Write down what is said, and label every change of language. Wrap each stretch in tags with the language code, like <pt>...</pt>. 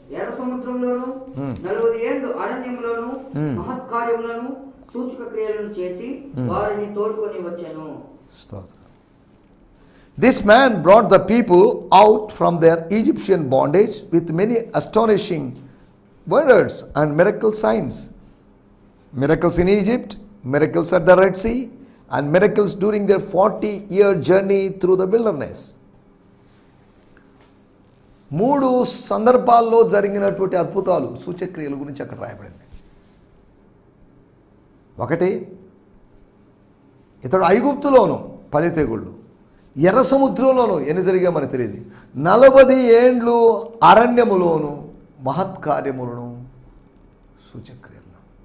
<te>ఎర్ర సముద్రంలోను 40 ఏళ్ళు అరణ్యంలోను మహత్కార్యములను సూచక క్రియలను చేసి వారిని తోడుకొని వచ్చెను.</te> <en>This man brought the people out from their Egyptian bondage with many astonishing wonders and miracle signs. Miracles in Egypt, miracles at the Red Sea, and miracles during their 40-year journey through the wilderness.</en> <te>3 సందర్భాల్లో జరిగినటువంటి అద్భుతాలు, సూచక్రియల గురించి అక్కడ రాయబడింది. ఒకటి, ఇతడు ఐగుప్తులోను 10 తెగుళ్ళు, ఎర్ర సముద్రంలోనూ ఎన్ని జరిగా మనకు తెలియదు, 40 ఏండ్లు అరణ్యములోను మహత్కార్యములను సూచక్రియల్లో.</te>